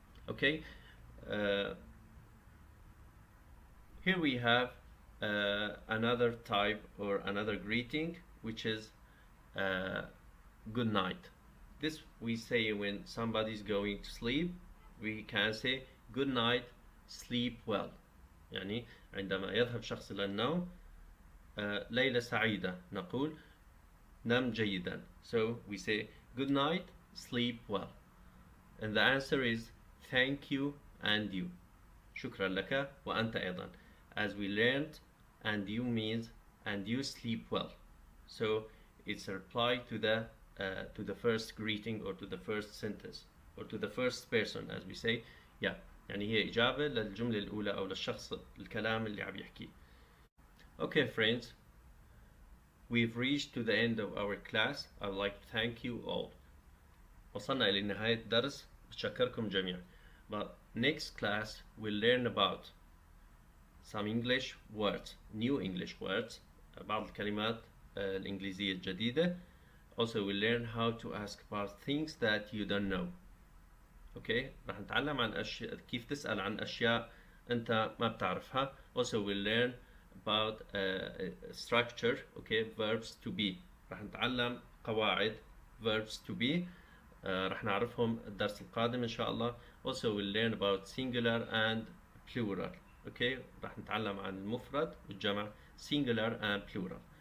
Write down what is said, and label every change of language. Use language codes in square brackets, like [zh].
[en] Okay, here we have another type or another greeting, which is good night. This we say when somebody's going to sleep. We can say good night, sleep well. [ar] يعني عندما يذهب شخص إلى النوم ليلة سعيدة نقول نم جيدا. [en] So we say good night, sleep well. And the answer is thank you and you. [ar] شكرا لك وأنت أيضا. [en] As we learned, and you means and you sleep well. So it's a reply to the first greeting or to the first sentence. or to the first person as we say. [ar] Yeah, يعني هي إجابة للجملة الأولى أو للشخص الكلام اللي عم يحكيه. [en] Okay friends, we've reached to the end of our class. I would like to thank you all. [ar] وصلنا إلى نهاية الدرس. بتشكركم جميعا. [en] But next class we'll learn about some English words, new English words, [ar] بعض الكلمات الإنجليزية الجديدة. [en] Also we'll learn how to ask about things that you don't know. [ar] Okay, راح نتعلم عن كيف تسأل عن أشياء أنت ما بتعرفها. [en] Also we'll learn about structure, okay, verbs to be. [ar] راح نتعلم قواعد verbs to be. راح نعرفهم الدرس القادم إن شاء الله. [en] Also we'll learn about singular and plural. [ar] Okay, راح نتعلم عن المفرد والجمع [en] singular and plural.